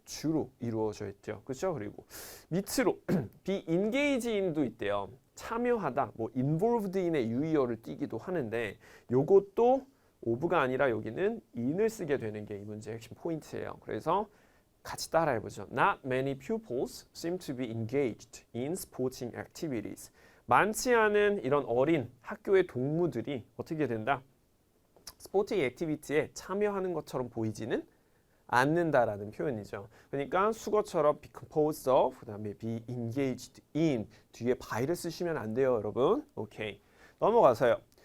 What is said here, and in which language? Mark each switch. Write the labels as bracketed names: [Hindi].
[Korean] 주로 이루어져 있죠. 그렇죠? 그리고 밑으로 be engaged in도 있대요. 참여하다, 뭐 involved in의 유의어를 띠기도 하는데 요것도 of가 아니라 여기는 in을 쓰게 되는 게 이 문제의 핵심 포인트예요. 그래서 같이 따라해보죠. [English] Not many pupils seem to be engaged in sporting activities. [Korean] 많지 않은 이런 어린 학교의 동무들이 어떻게 된다? 스포팅 액티비티에 참여하는 것처럼 보이지는 않는다라는 표현이죠. 그러니까 수거처럼 be composed of, 그 다음에 be engaged in 뒤에 by를 쓰시면 안 돼요, 여러분. 오케이. 넘어가서요.